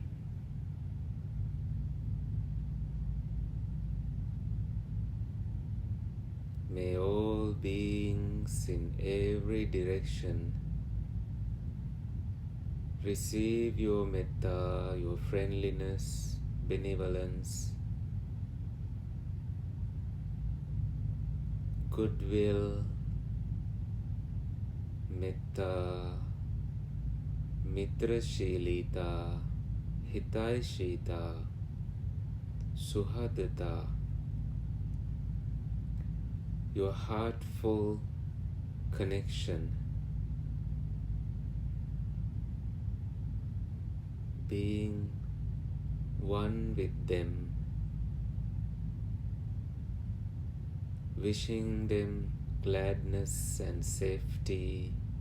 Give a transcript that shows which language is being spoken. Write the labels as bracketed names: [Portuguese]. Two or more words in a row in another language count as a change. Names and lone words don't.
[English] May all beings in every direction receive your metta, your friendliness, benevolence, goodwill, [Sanskrit] metta, mitrashilita, hitaishita, suhadata, [English] your heartful connection, being one with them, wishing them gladness and safety.